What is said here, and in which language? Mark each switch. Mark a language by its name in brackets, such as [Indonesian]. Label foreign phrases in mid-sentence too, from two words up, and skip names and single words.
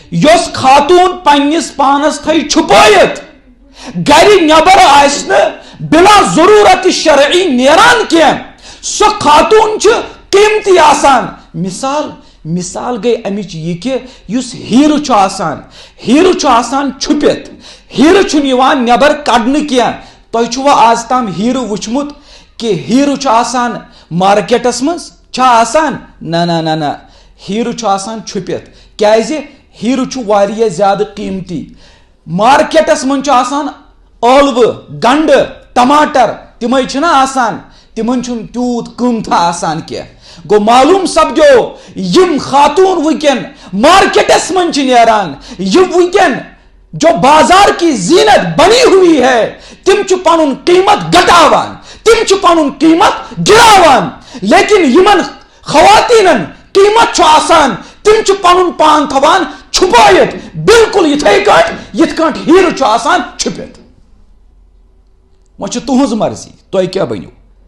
[Kashmiri] یس خاتون پنس پانس تھے چھپائت گری نبر آسن بلا ضرورت شرعی نیران کی سو خاتون قیمتی آسان مثال گئی امچ یہ کہ یس ہیرو آسان چھپت ہیرو چھن نبر کڑن کی تہ آز تام ہیرو وچمت کہ ہیرو آسان مارکیٹس مز آسان نا ہیرو آسان چھپت کیازِ ہیرو واریاہ زیادہ قیمتی مارکیٹس من آسان ٲلوٕ گنڈٕ ٹماٹر تمے چھنا آسان تمن چھن تیوت قیمتھا آسان کی گو معلوم سپدو یم خاتون ونکن مارکیٹس من نیران یم ونکن [Urdu] جو بازار کی زینت بنی ہوئی ہے [Kashmiri] تم چھ پنن قیمت گٹاوان تم چھ پنن قیمت گراوان لیکن یمن خواتینن قیمت چھ آسان تم چھ پنن پان تھوان چھپائت بالکل یتھ کٹ ہیرو چھ آسان چھپت وۄنۍ چھِ تُہنٛز مرضی تُہۍ کیٛاہ بٔنِو